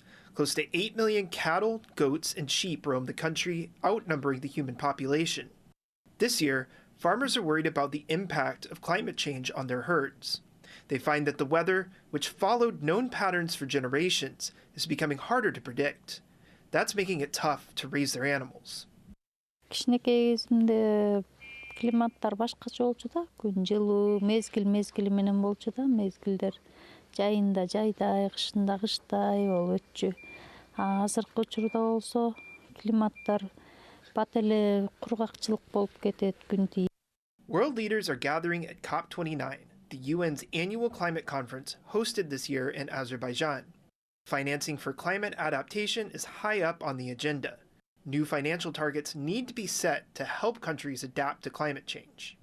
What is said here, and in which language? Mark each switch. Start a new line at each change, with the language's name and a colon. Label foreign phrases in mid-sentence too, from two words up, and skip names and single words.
English: Close to 8 million cattle, goats, and sheep roam the country, outnumbering the human population. This year, farmers are worried about the impact of climate change on their herds. They find that the weather, which followed known patterns for generations, is becoming harder to predict. That's making it tough to raise their animals.
Kyrgyz: Кичинекей кезимде климаттар башкача болчу да, күн жылуу, мезгил менен болчу да, мезгилдер жайында жайдай, кышында кыштай болуп өтчү. Азыркы учурда болсо климаттар бат эле кургакчылык болуп кетет, күн тийип.
English: World leaders are gathering at COP29, the UN's annual climate conference hosted this year in Azerbaijan. Financing for climate adaptation is high up on the agenda. New financial targets need to be set to help countries adapt to climate change.